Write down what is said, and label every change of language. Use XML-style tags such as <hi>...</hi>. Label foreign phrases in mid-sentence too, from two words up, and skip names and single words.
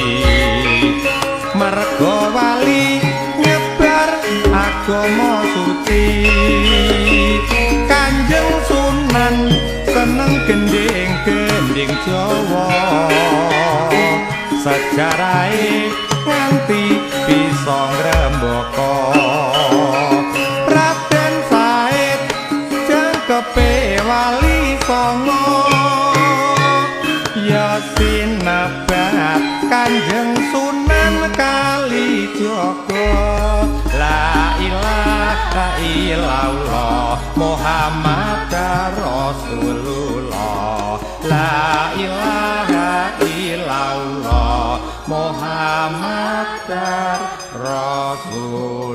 <jv>merga wali nyebar agama suci Kanjeng Sunan seneng gending-gending Jawa sejarahe nganti bisa ngrembaka Raden Said jangkepe wali songo ya sinebat Kanjeng Sunan Kalijaga</jv> <ar>لا إله إلا الله محمد رسول الله لا إله إلا الله محمد رسول الله</ar>